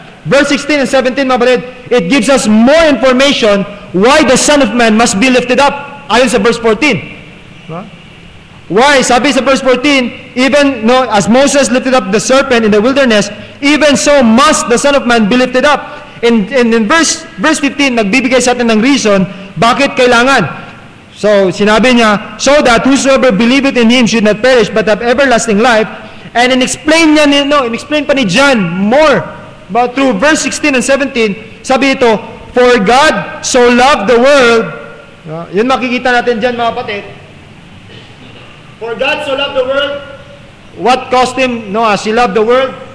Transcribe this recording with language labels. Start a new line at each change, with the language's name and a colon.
English: Verse 16 and 17, mga kapatid, it gives us more information why the Son of Man must be lifted up. Ayon sa verse 14. Why? Sabi sa verse 14, even as Moses lifted up the serpent in the wilderness, even so must the Son of Man be lifted up.
Filipino: In verse 15, nagbibigay sa atin ng reason bakit kailangan.
English: So, sinabi niya, so that whosoever believeth in Him should not perish but have everlasting life. And in-explain pa ni John more about through verse 16 and 17, sabi ito, for God so loved the world. Yun makikita natin dyan, mga kapatid. For God so loved the world, what caused Him, as He loved the world?